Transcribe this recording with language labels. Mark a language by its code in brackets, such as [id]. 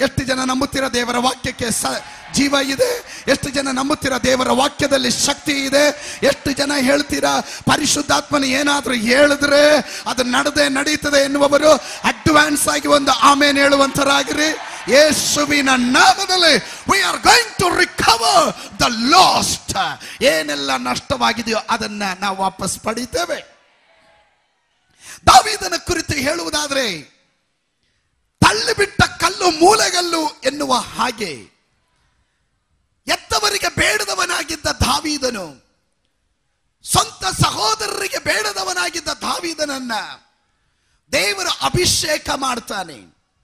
[kn] ಎಷ್ಟು ಜನ ನಂಬುತ್ತೀರಾ ದೇವರ ವಾಕ್ಯಕ್ಕೆ ಜೀವ ಇದೆ? ಎಷ್ಟು ಜನ ನಂಬುತ್ತೀರಾ ದೇವರ ವಾಕ್ಯದಲ್ಲಿ ಶಕ್ತಿ ಇದೆ? ಎಷ್ಟು ಜನ ಹೇಳ್ತೀರಾ ಪರಿಶುದ್ಧಾತ್ಮನ ಏನಾದ್ರೂ ಹೇಳಿದ್ರೆ ಅದು ನಡೀತದೆ ಎನ್ನುವವರು ಅಡ್ವಾನ್ಸ್ ಆಗಿ ಒಂದು ಆಮೇನ್ ಹೇಳುವಂತರಾಗಿರಿ. ಯೇಸುವಿನ ನಾಮದಲ್ಲಿ [en] we are going to recover the lost. [kn] ಏನೆಲ್ಲ ನಷ್ಟವಾಗಿದೆಯೋ ಅದನ್ನ ನಾವು ವಾಪಸ್ ಪಡಿತೇವೆ. ದಾವೀದನ ಕುರಿತು ಹೇಳುವುದಾದ್ರೆ, ತಳ್ಳಿಬಿಟ್ಟ ಕಲ್ಲು ಮೂಲೆಗಲ್ಲು ಎನ್ನುವ ಹಾಗೆ ಎತ್ತವರಿಗೆ ಬೇಡದವನಾಗಿದ್ದ ದಾವೀದನು, ಸ್ವಂತ ಸಹೋದರರಿಗೆ ಬೇಡದವನಾಗಿದ್ದ ದಾವೀದನನ್ನ ದೇವರ ಅಭಿಷೇಕ ಮಾಡ್ತಾನೆ.